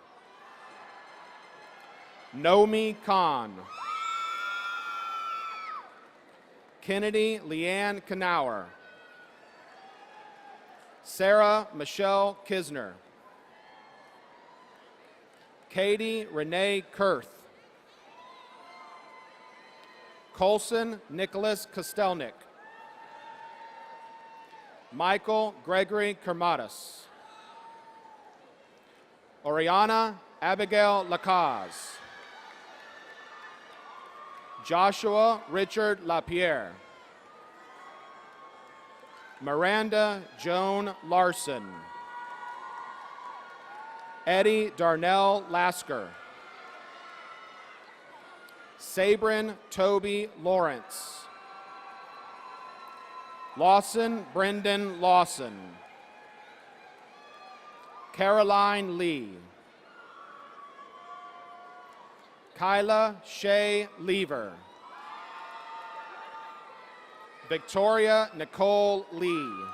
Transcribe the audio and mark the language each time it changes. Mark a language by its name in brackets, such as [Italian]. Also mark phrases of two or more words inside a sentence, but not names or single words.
[English] Nomi Khan. Kennedy Leanne Knauer. Sarah Michelle Kisner. Katie Renee Kurth. Colson Nicholas Kostelnik. Michael Gregory Kermatis. Oriana Abigail Lacaze. Joshua Richard LaPierre. Miranda Joan Larson. Eddie Darnell Lasker. Sabrin Toby Lawrence. Lawson Brendan Lawson. Caroline Lee. Kyla Shea Lever. Victoria Nicole Lee.